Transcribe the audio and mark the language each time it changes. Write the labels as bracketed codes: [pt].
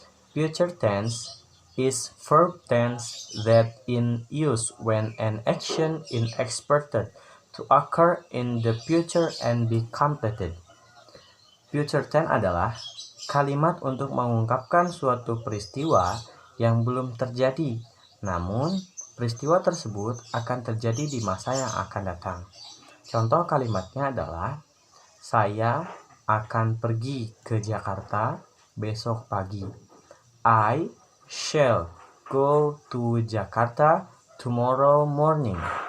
[en] Future tense is verb tense that in use when an action is expected to occur in the future and be completed. [id] Future tense adalah kalimat untuk mengungkapkan suatu peristiwa yang belum terjadi, namun peristiwa tersebut akan terjadi di masa yang akan datang. Contoh kalimatnya adalah, saya akan pergi ke Jakarta besok pagi. [en] I shall go to Jakarta tomorrow morning.